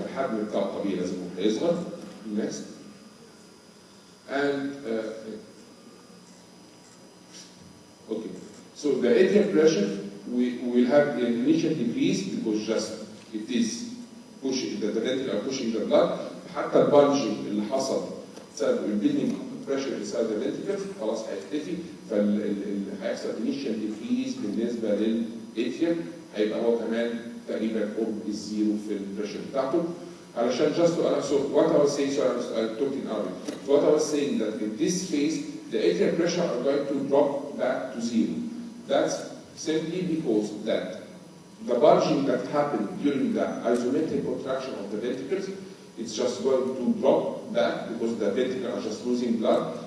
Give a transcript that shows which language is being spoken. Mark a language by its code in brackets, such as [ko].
[ar] الحجم بتاعه الطبيعي لازم هيصغر. [en] Next. And okay. So the atrial pressure we will have an initial decrease because just it is pushing the ventricle are pushing the blood. [ar] حتى البالجنج اللي حصل بسبب البيلدينج بريشر [en] inside the ventricle [ar] خلاص هيختفي، فهيحصل [en] initial decrease [ar] بالنسبه للاتريوم، هيبقى هو كمان تقريبا قرب الزيرو في البريشر بتاعته. [en] علشان just to so what I was saying, so I talked in Arabic. So what I was saying that in this phase the atrial pressure are going to drop back to zero. That's simply because that the bulging that happened during the isometric contraction of the ventricles, it's just going to drop back because the ventricles are just losing blood.